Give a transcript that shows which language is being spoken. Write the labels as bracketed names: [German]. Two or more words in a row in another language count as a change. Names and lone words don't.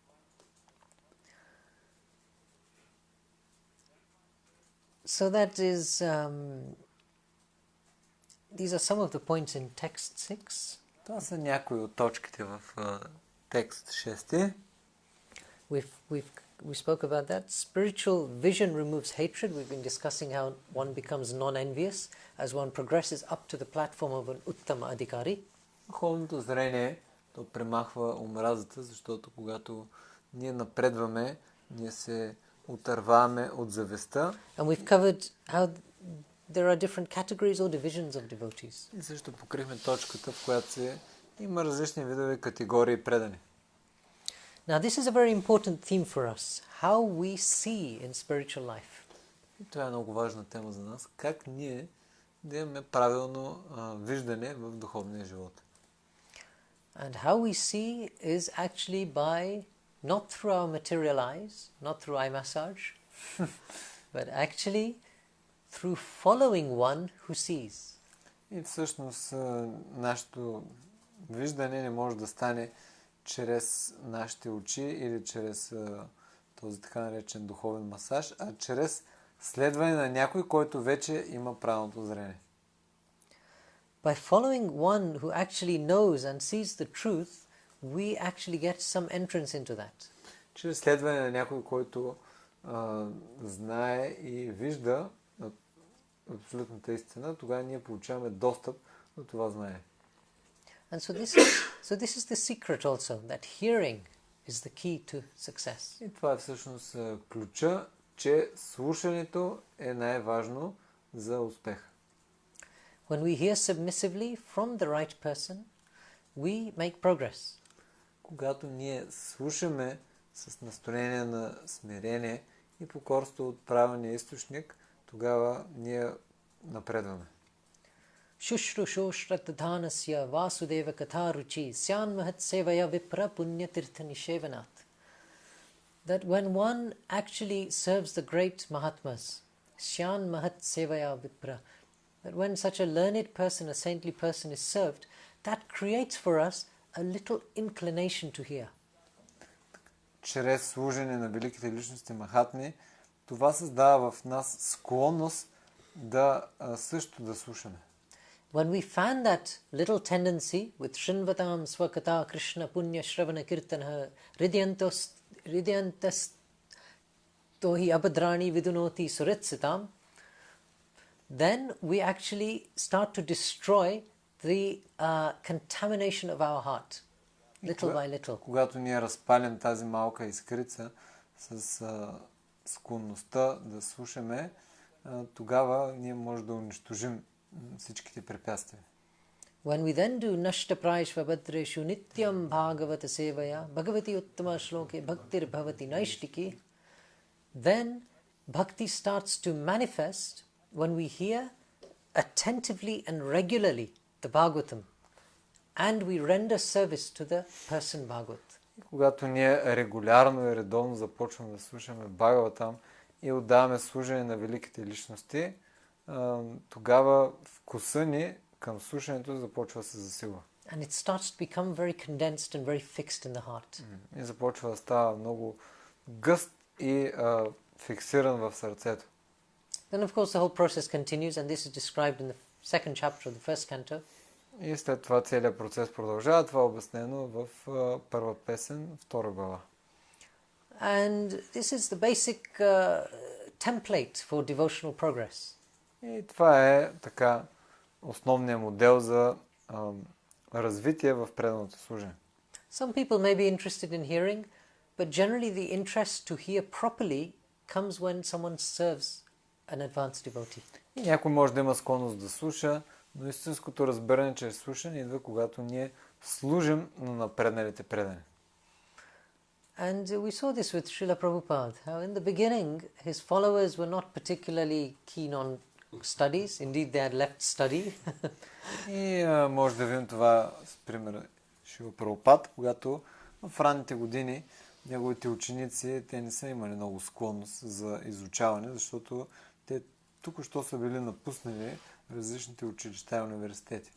[English] So that is, these are some of the points in text 6. [Bulgarian] Това са някои от точките в текст 6. [English] We spoke about that. Spiritual vision removes hatred. We've been discussing how one becomes non-envious as one progresses up to the platform of an [Sanskrit] उत्तम अधिकारी. [Bulgarian] Духовното зрение то премахва омразата, защото когато ние напредваме, ние се отърваме от завистта. [English] And we've covered how there are different categories or divisions of devotees. [Bulgarian] И също покрихме точката, в която има различни видове категории предани. [English] Now this is a very important theme for us, how we see in spiritual life. [Bulgarian] И това е много важна тема за нас, как ние да имаме правилно виждане в духовния живот. [English] And how we see is actually by, not through our material eyes, not through eye massage, but actually through following one who sees. [Bulgarian] И всъщност нашето виждане не може да стане чрез нашите очи или чрез този така наречен духовен масаж, а чрез следване на някой, който вече има правилното зрение. [English] By following one who actually knows and sees the truth, we actually get some entrance into that. [Bulgarian] Чрез следване на някой, който знае и вижда абсолютната истина, тогава ние получаваме достъп до това знание. [English] And so this is the secret also, that hearing is the key to success. [Bulgarian] И това е всъщност ключа, че слушането е най-важно за успеха. [English] When we hear submissively from the right person, we make progress. [Bulgarian] Когато ние слушаме с настроение на смирение и покорство от правилния източник, тогава ние напредваме. [Sanskrit] शुश्रुषोश्रतधनस्य वासुदेव कथारुचि स्यन् महत् सेवया विप्र पुण्य तीर्थ निषेवणात्. [English] That when one actually serves the great Mahatmas, [Sanskrit] स्यन् महत् सेवया विप्र, [English] that when such a learned person, a saintly person is served, that creates for us a little inclination to hear. [Bulgarian] Чрез служене на великите личности Махатми, това създава в нас склонност да също да слушаме. [English] When we fan that little tendency with [Sanskrit] शृण्वताम् स्वकथा कृष्ण पुण्य श्रवण कीर्तन हृद्यन्तस् तोहि अभद्राणि विधुनोति सुहृत्सताम्, [English] then we actually start to destroy the contamination of our heart, little by little. [Bulgarian] Когато ние разпалим тази малка искрица с склонността да слушаме, тогава ние можем да унищожим всичките препятствия. [English] When we then do [Sanskrit] नष्ट प्रायेष्वभद्रेषु नित्यम् भागवत सेवया भगवति उत्तम श्लोके भक्तिर् भवति नैष्ठिकी, [English] then bhakti starts to manifest when we hear attentively and regularly the Bhagavatam and we render service to the person Bhagavat. [Bulgarian] Когато ние регулярно и редовно започваме да слушаме Бхагаватам и отдаваме служение на великите личности, тогава вкуса ни към слушането започва да се засилва. [English] And it starts to become very condensed and very fixed in the heart. [Bulgarian] И започва да става много гъст и фиксиран в сърцето. [English] Then of course the whole process continues, and this is described in the second chapter of the first canto. [Bulgarian] И след това целият процес продължава. Това е обяснено в първа песен, втора глава. [English] And this is the basic template for devotional progress. [Bulgarian] И това е така основният модел за развитие в преданото служение. [English] Some people may be interested in hearing, but generally the interest to hear properly comes when someone serves an advanced devotee. [Bulgarian] И някой може да има склонност да слуша, но истинското разбиране чрез слушане идва, когато ние служим на напредналите предани. [English] And we saw this with Srila Prabhupada, how in the beginning his followers were not particularly keen on studies. Indeed, they had left study. [Bulgarian] И може да видим това с примера Шрила Прабхупад, когато в ранните години неговите ученици, те не са имали много склонност за изучаване, защото те тук-що са били напуснали различните училища и университети.